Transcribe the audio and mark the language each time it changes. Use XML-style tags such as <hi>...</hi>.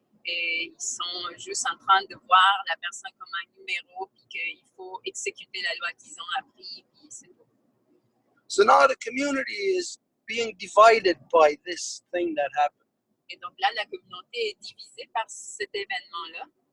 <fr>Et ils sont juste en train de voir la personne comme un numéro, puis qu'il faut exécuter la loi qu'ils ont appris, puis c'est tout.</fr> <en>So now the community is being divided by this thing that happened.</en> <fr>Et donc là, la communauté est divisée par cet événement-là.</fr>